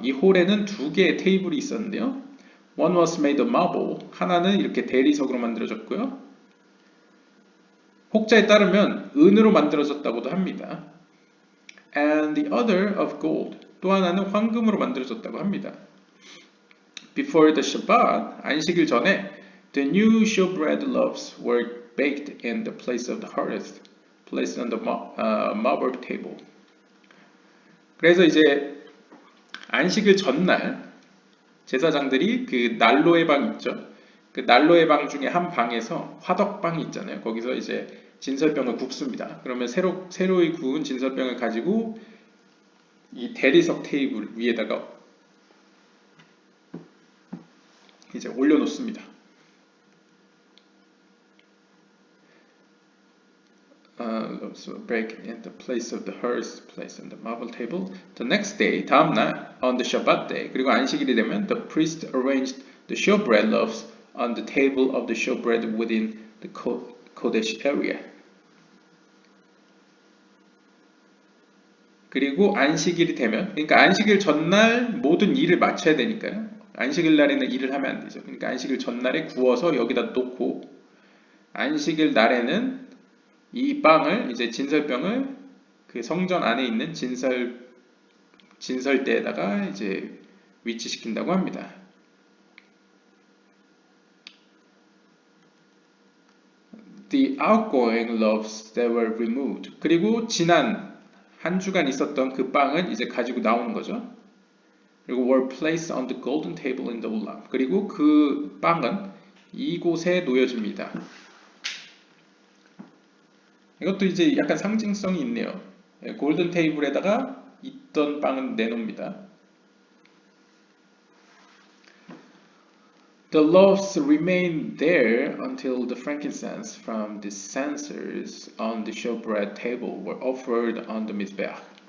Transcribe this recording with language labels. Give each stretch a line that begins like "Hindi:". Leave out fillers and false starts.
Korean: 이 홀에는 2개의 테이블이 있었는데요.
English: One was made of marble.
Korean: 하나는 이렇게 대리석으로 만들어졌고요. 혹자에 따르면 은으로 만들어졌다고도 합니다.
English: And the other of gold.
Korean: 또 하나는 황금으로 만들어졌다고 합니다.
English: Before the Shabbat,
Korean: 안식일 전에
English: the new showbread loaves were baked in the place of the hearth, placed on the marble table.
Korean: 그래서 이제 안식일 전날 제사장들이 그 난로의 방 있죠. 그 난로의 방 중에 한 방에서 화덕방이 있잖아요. 거기서 이제 진설병을 굽습니다. 그러면 새로이 구운 진설병을 가지고 이 대리석 테이블 위에다가 이제 올려놓습니다.
English: So break in the place of the hearth, place on the marble table. The next day,
Korean: 다음 날,
English: on the Shabbat day,
Korean: 그리고 안식일이 되면
English: the priest arranged the showbread loaves on the table of the showbread within the Kodesh area.
Korean: 그리고 안식일이 되면, 그러니까 안식일 전날 모든 일을 마쳐야 되니까요. 안식일 날에는 일을 하면 안 되죠. 그러니까 안식일 전날에 구워서 여기다 놓고 안식일 날에는 이 빵을 이제 진설병을 그 성전 안에 있는 진설대에다가 이제 위치시킨다고 합니다.
English: the outgoing loaves that were removed.
Korean: 그리고 지난 한 주간 있었던 그 빵은 이제 가지고 나오는 거죠. 그리고
English: were placed on the golden table in the olam.
Korean: 그리고 그 빵은 이곳에 놓여집니다. 이것도 이제 약간 상징성이 있네요. 골든 테이블에다가 있던 빵은 내놓습니다.
English: The loaves remained there until the frankincense from the censers on the showbread table were offered on the mizbeach.